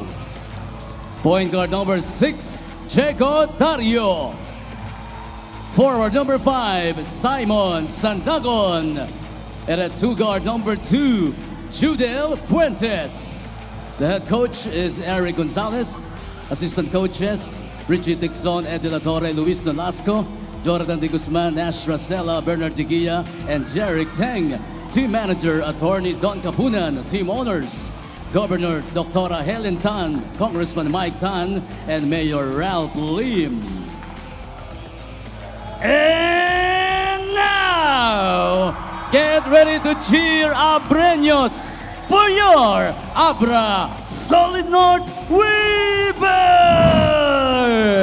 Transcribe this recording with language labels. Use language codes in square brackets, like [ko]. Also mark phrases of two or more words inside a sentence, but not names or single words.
[en] Point guard number 6, Checo Dario. Forward number 5, Simon Santagon. And at 2 guard number 2, Judel Fuentes. The head coach is Eric Gonzalez. Assistant coaches, Richie Dixon, Ed De La Torre, Luis Nolasco, Jordan De Guzman, Nash Racela, Bernard Diguia, and Jeric Teng. Team manager, attorney Don Capunan. Team owners, Governor Dr. Helen Tan, Congressman Mike Tan, and Mayor Ralph Lim. And now, get ready to cheer Abreños for your Abra Solid North Weavers!